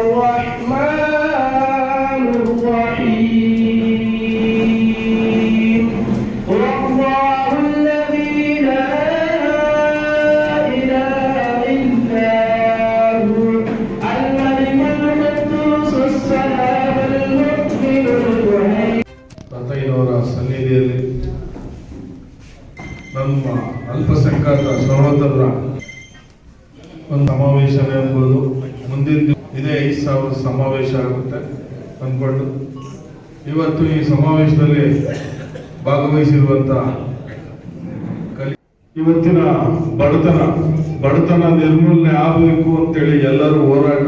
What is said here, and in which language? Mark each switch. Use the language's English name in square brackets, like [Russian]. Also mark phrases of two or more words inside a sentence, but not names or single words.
[Arabic] الرحمن الرحيم هو الله الذي لا إله إلا هو الملك القدوس السلام المؤمن المهيمن. [Kannada] ತಾಯಿಯವರ ಸನ್ನಿಧಿಯಲ್ಲಿ ನಮ್ಮ ಅಲ್ಪಸಂಖ್ಯಾತ ಸಹೋದರರ ಒಂದು ಸಮಾವೇಶನೇ ಎಂಬುದು ಮುಂದಿನ ಇದೇ 5,000 ಸಮಾವೇಶ ಆಗುತ್ತೆ ಅಂದ್ಕೊಂಡು ಇವತ್ತು ಈ ಸಮಾವೇಶದಲ್ಲಿ ಭಾಗವಹಿಸಿರುವಂತ ಇವತ್ತಿನ ಬಡತನ ನಿರ್ಮೂಲನೆ ಆಗಬೇಕು ಅಂತೇಳಿ ಎಲ್ಲರೂ ಹೋರಾಟ.